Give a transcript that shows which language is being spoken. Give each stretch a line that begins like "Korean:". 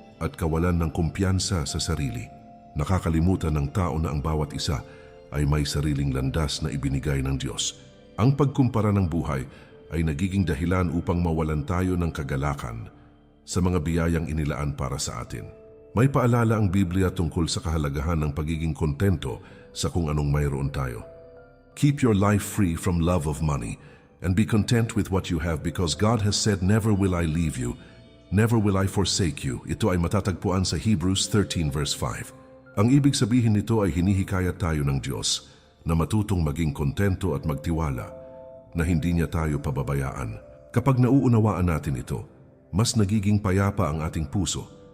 Filipino: at kawalan ng kumpiyansa sa sarili. Nakakalimutan ng tao na ang bawat isa ay may sariling landas na ibinigay ng Diyos. Ang pagkumpara ng buhay ay nagiging dahilan upang mawalan tayo ng kagalakan sa mga biyayang inilaan para sa atin. May paalala ang Biblia tungkol sa kahalagahan ng pagiging kontento sa kung anong mayroon tayo.
English: Keep your life free from love of money and be content with what you have because God has said, "Never will I leave you, never will I forsake you."
Filipino: Ito ay matatagpuan sa Hebrews 13 verse 5. Ang ibig sabihin nito ay hinihikayat tayo ng Diyos na matutong maging kontento at magtiwala na hindi niya tayo pababayaan. Kapag nauunawaan natin ito, mas nagiging payapa ang ating puso.